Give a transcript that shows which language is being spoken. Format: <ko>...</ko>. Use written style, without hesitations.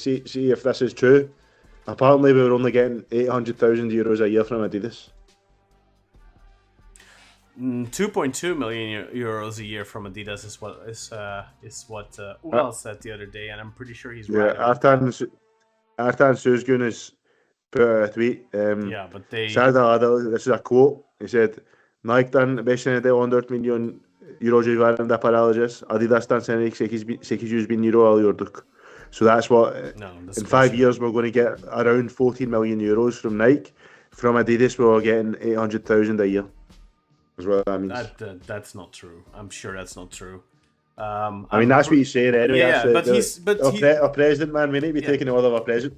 <en>See if this is true. Apparently, we were only getting 800,000 euros a year from Adidas. 2.2 million euros a year from Adidas is what Ural said the other day, and I'm pretty sure he's right. Artan Suzgun has put out a tweet. But they... This is a quote. He said,</en> <tr>Nike'dan 5 senede 14 milyon euro civarında para alacağız. Adidas'tan senelik 800 bin euro alıyorduk.</tr> <en>So that's what, in 5 years, we're going to get around 14 million euros from Nike. From Adidas, we're getting 800,000 a year. Is what that means. That's not true. I'm sure that's not true. I mean, that's what he's saying anyway. Our president, man, we need to be taking the order of our president.</en>